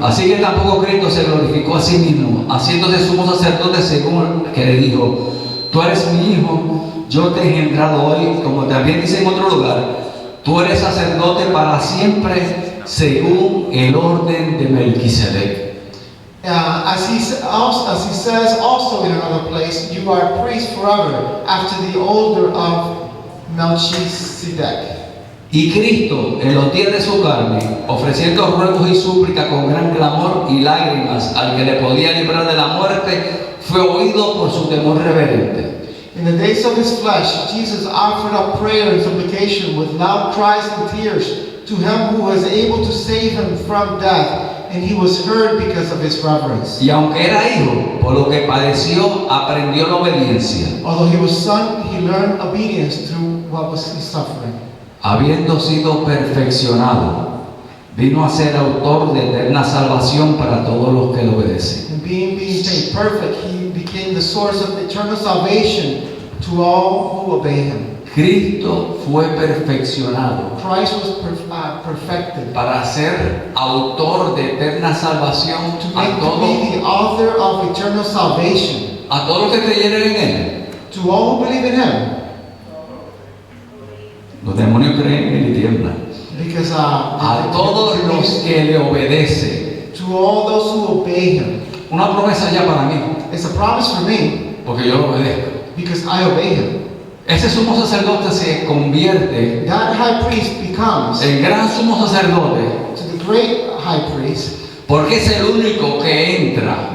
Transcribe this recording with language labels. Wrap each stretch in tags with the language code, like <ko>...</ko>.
<es>Así que tampoco Cristo se glorificó a sí mismo, haciéndose sumo sacerdote según que le dijo, tú eres mi hijo, yo te he engendrado hoy, como también dice en otro lugar, tú eres sacerdote para siempre según el orden de Melquisedec.</es> <en>As he says also in another place, you are a priest forever after the order of Melchizedek.</en> <es>Y Cristo, en los días de su carne, ofreciendo ruegos y súplicas con gran clamor y lágrimas al que le podía librar de la muerte, fue oído por su temor reverente.</es> <en>In the days of his flesh, Jesus offered up prayer and supplication with loud cries and tears to him who was able to save him from death, and he was heard because of his reverence.</en> <es>Y aunque era hijo, por lo que padeció, aprendió la obediencia,</es> <en>Although he was son, he learned obedience through what was his suffering.</en> <es>habiendo sido perfeccionado, vino a ser autor de eterna salvación para todos los que le obedecen.</es> <en>And being made perfect, he became the source of eternal salvation to all who obey him.</en> <es>Cristo fue perfeccionado</es> <en>Christ was perfected</en> <es>para ser autor de eterna salvación</es> <en>to</en> <es>a todos</es> <en>be the author of eternal salvation</en> <es>los que creyeron en Él.</es> <en>to all who believe in him.</en> <es>Los demonios creen en Él y tiemblan.</es> <en>Because</en> <es>A todos los que le obedecen.</es> <en>to all those who obey him.</en> <es>Una promesa ya para mí,</es> <en>It's a promise for me</en> <es>porque yo lo obedezco.</es> <en>because I obey him.</en> <es>Ese sumo sacerdote se convierte</es> <en>That high priest becomes</en> <es>en gran sumo sacerdote</es> <en>to the great high priest</en> <es>porque es el único que entra</es>